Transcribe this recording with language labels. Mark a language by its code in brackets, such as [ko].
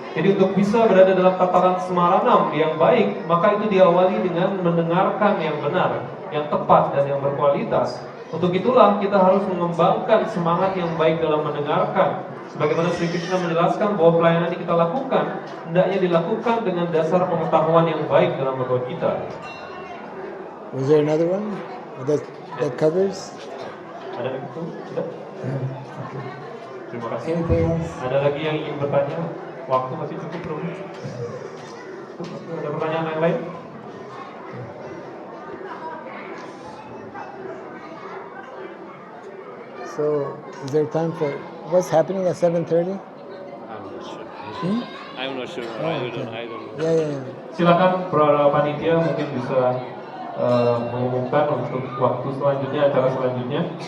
[id] Jadi untuk bisa berada dalam tataran Smaranam yang baik, maka itu diawali dengan mendengarkan yang benar, yang tepat dan yang berkualitas. Untuk itulah kita harus mengembangkan semangat yang baik dalam mendengarkan. Sebagaimana Sri Krishna menjelaskan bahwa pelayanan yang kita lakukan hendaknya dilakukan dengan dasar pengetahuan yang baik dalam Bhagavad Gita. [en] Was there another one that covers? [id] Ada lagi tuh? Sudah? [en] Okay. [id] Terima kasih. [en] Anything else? [id] Ada lagi yang ingin bertanya? Waktu masih cukup belum? Ada pertanyaan yang lain? [en] So, is there time for what's happening at 7:30? I'm not sure. Hmm? I'm not sure. Oh, I okay. don't know. Yeah. [id] Silakan para panitia mungkin bisa mengumumkan untuk waktu selanjutnya, acara selanjutnya.